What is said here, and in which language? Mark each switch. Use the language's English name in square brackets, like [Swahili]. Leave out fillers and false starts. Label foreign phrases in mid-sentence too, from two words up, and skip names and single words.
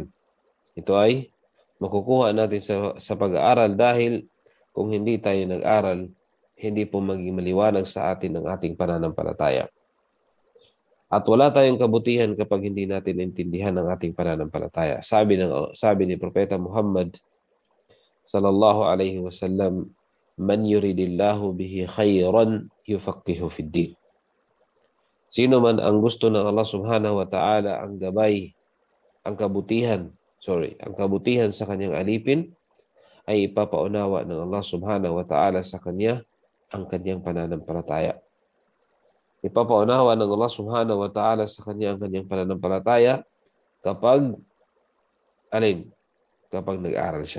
[Filipino] Ito ay makukuha natin sa pag-aaral dahil kung hindi tayo nag-aral, hindi po maging maliwanag sa atin ang ating pananampalataya. At wala tayong kabutihan kapag hindi natin intindihan ang ating pananampalataya. Sabi ni Propeta Muhammad [Arabic] صلى الله عليه وسلم, من يرد الله به خيرا يفقهه في الدين. [Filipino] Sino man ang gusto ng Allah [Arabic] سبحانه وتعالى [Filipino] ang gabay, ang kabutihan sa kanyang alipin, ay ipapaunawa ng Allah [Arabic] سبحانه وتعالى [Filipino] sa kanya ang kanyang pananampalataya. Ipapaunawa ng Allah [Arabic] سبحانه وتعالى [Filipino] sa kanya ang kanyang pananampalataya kapag nag-aral siya.